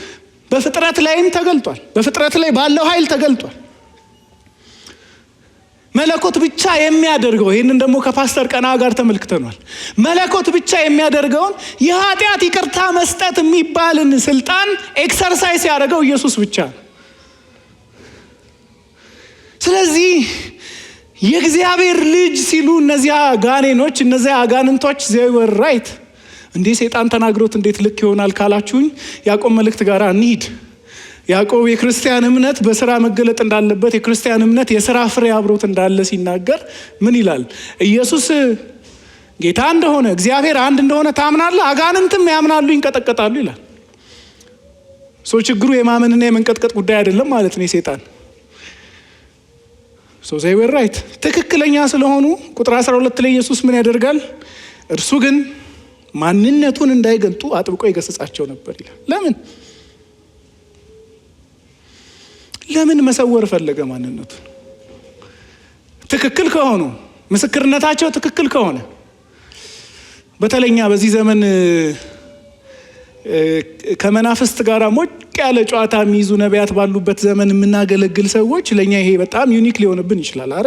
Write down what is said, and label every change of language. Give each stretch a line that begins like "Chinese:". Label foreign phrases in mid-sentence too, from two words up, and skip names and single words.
Amharic: በፍጥረት ላይም ተገልጧል። በፍጥረት ላይ ባለው ኃይል ተገልጧል። መለኮት ብቻ የሚያደርገው ይህንን ደግሞ ከፓስተር ቀና ጋር ተመልክተናል። መለኮት ብቻ የሚያደርገውን የኃጢአት ይቅርታ መስጠት የሚባልን ስልጣን ኤክሰርሳይዝ ያደረገው ኢየሱስ ብቻ ነው። ስለዚህ የእግዚአብሔር ልጅ ሲሉ እነዚያ ጋኔኖች እነዚያ አጋንንቶች
English: they were right።
Amharic: እንዴ ሰይጣን ተናግሮት እንዴት ልክ ይሆናል ካላችሁኝ ያዕቆብ መልእክት ጋር እንሂድ። ያዕቆብ የክርስቲያን እምነት በስራ መገለጥ እንዳለበት የክርስቲያን እምነት የሥራ ፍሬ አብሮት እንዳለ ሲናገር ምን ይላል? ኢየሱስ ጌታ እንደሆነ እግዚአብሔር አንድ እንደሆነ ታምናለህ፣ አጋንንትም ያምናሉ ይንቀጠቀጣሉ ይላል። ችግሩ የማመንና የመንቀጥቀጥ ጉዳይ አይደለም ማለት ነው የሰይጣን
English: they were right።
Amharic: ትክክለኛ ስለሆኑ ቁጥር 12 ላይ ኢየሱስ ምን ያደርጋል? እርሱ ግን ማንነቱን እንዳይገልጡ አጥብቆ ይገስጻቸው ነበር ይላል። ለምን መሰወር ፈለገ? ማንነቱን ትክክል ከሆኑ ምስክርነታቸው ትክክል ከሆነ በተለኛ በዚህ ዘመን ከመናፍስት ጋር ሞቅ ያለ ጨዋታ የሚይዙ ነቢያት ባሉበት ዘመን የምናገለግል ሰዎች ለኛ ይሄ በጣም ዩኒክ ሊሆንብን ይችላል አይደል?